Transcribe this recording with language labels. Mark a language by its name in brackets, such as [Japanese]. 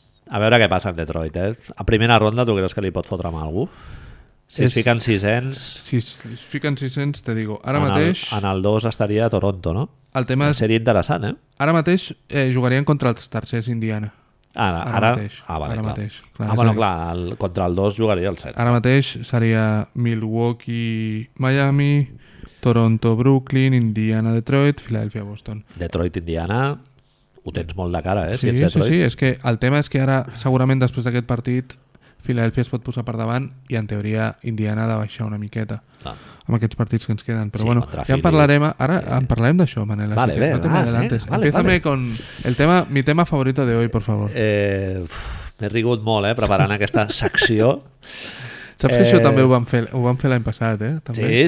[Catalan] A veure què passa en Detroit, A primera ronda, tu creus que li pot fotre amb algú? Si es fiquen 600... Si es fiquen 600, [Spanish] te digo, [Catalan] ara mateix... En el 2 estaria a Toronto, no? El tema seria interessant, Ara mateix jugarien contra els tercers Indiana. Ara mateix. Vale, ara mateix. Clar, contra el 2 jugaria el 7. Ara mateix seria Milwaukee, Miami, Toronto, Brooklyn, Indiana, Detroit, Filadèlfia, Boston. Detroit, Indiana, ho tens molt de cara, Sí, és que el tema és que ara, segurament després d'aquest partit, Filadèlfia es pot posar per davant i en teoria Indiana ha de baixar una miqueta amb aquests partits que ens queden, però bueno, ja en parlarem en parlarem d'això, Manel, vale, [Spanish] no te me adelantes. Empiézame con mi tema favorito de hoy, por favor. [Catalan] M'he rigut molt, preparant aquesta secció. Saps que això també ho vam fer l'any passat, També